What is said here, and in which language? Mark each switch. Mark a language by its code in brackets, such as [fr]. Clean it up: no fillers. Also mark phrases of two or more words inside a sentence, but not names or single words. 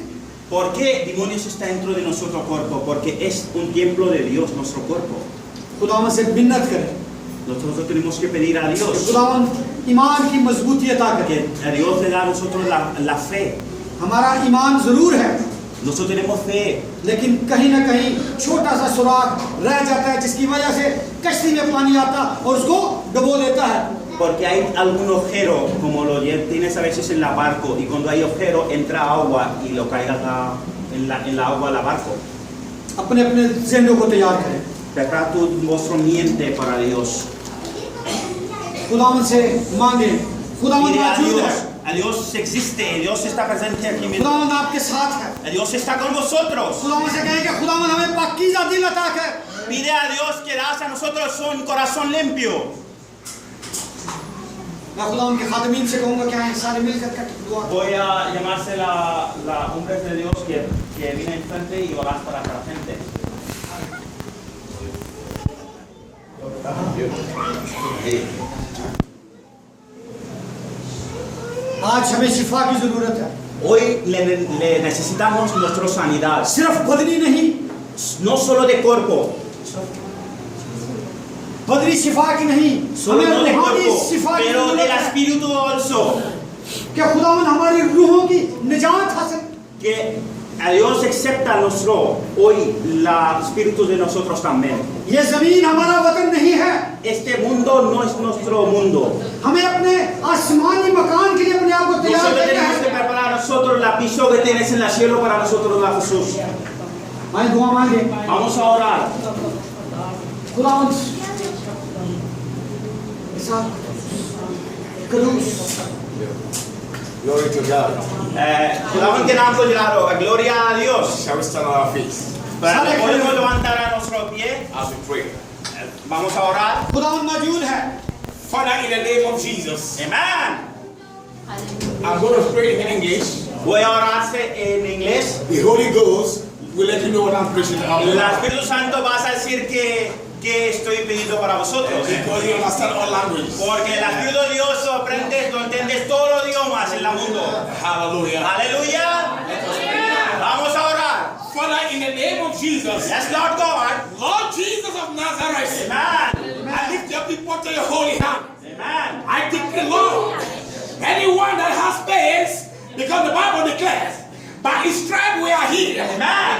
[es] ¿Por qué demonios está dentro de nuestro cuerpo? Porque es un templo de Dios nuestro cuerpo. [ur] خداوند سے منت کریں, [es] Nosotros tenemos que pedir a Dios [ur] خداوند ایمان کی مضبوطی عطا کرے. [es] que a Dios le da a nosotros la fe. [ur] ہمارا ایمان ضرور ہے, [es] Nosotros tenemos fe, [ur] لیکن کہیں نہ کہیں چھوٹا سا سوراخ رہ جاتا ہے، جس کی وجہ سے کشتی میں پانی آتا اور اس کو ڈبو دیتا ہے. [es] porque hay algún agujero, como lo tienes a veces en la barco, y cuando hay agujero entra agua y lo caiga en la agua la barco. [ur] اپنے اپنے ذہنوں کو تیار کریں, [es] Prepara tu vuestro mente para Dios. [ur] خداوند سے مانگے، خداوند [es] Pide a [ur] मौजूद [es] Dios. [ur] है, [es] A Dios existe, Dios está presente aquí mismo. [ur] خداوند آپ کے ساتھ ہے. [es] Dios está con vosotros. [ur] خداوند سے کہیں کہ خداوند ہمیں پاکیزہ دل عطا کر. [es] Pide a Dios que das a nosotros un corazón limpio. [ur] میں خداوند کے خادمین سے کہوں گا کہ آئے سارے مل کر کے دعا کریں. [es] Voy a llamarse la hombres de Dios que viene enfrente y orar para la gente. [ur] آج ہمیں شفا کی ضرورت ہے, [es] Hoy le necesitamos nuestra sanidad, [ur] صرف بدنی نہیں, [es] no solo de cuerpo, [ur] بدنی شفا کی نہیں, [es] solo [ur] हमें [es] no de [ur] रूहानी [es] cuerpo, [ur] شفا کی [es] pero [ur] जरूरत [es] del [ur] है [es] espíritu also. [ur] کہ خداوند ہماری روحوں کی نجات حاصل. [es] Que a Dios acepta nuestro hoy la espíritu de nosotros también. [ur] یہ زمین ہمارا وطن نہیں ہے, [es] Este mundo no es nuestro mundo. [ur] ہمیں اپنے آسمانی مکان کے لیے اپنے آپ کو تیار [es] Nosotros [ur] करना [es] tenemos que [ur] है। [es] preparar a nosotros la piso que tienes en el cielo para nosotros, la Jesús. [ur] آئے دعا مانگے, [es] Vamos a orar. [ur] خداوند ایسا قدوس [en] Glory to God. Judaban que naam ko jilaro. [es] Gloria a Dios. [en] Shall we stand on our feet [es] Podemos levantar a nuestro pie. [en] as we pray? [es] Vamos a orar. [ur] خداوند موجود ہے. [en] Father, in the name of Jesus, Amen. I'm going to pray in English. [es] Voy a orarse en inglés. [en] The Holy Ghost will let you know what I'm preaching about. [es] El Espíritu Santo vas a decir que estoy pidiendo para vosotros. [en] Because you understand all languages. [es] Porque el Espíritu de Dios aprendes, tú entiendes todos los idiomas en el mundo. [en] Hallelujah. [es] Aleluya. Vamos a orar. [en] Father, in the name of Jesus, Yes, Lord God. Lord Jesus of Nazareth, Amen. I lift your people to your holy hand. Amen. I declare, Lord, anyone that has pains, because the Bible declares, by his stripe we are healed. Amen.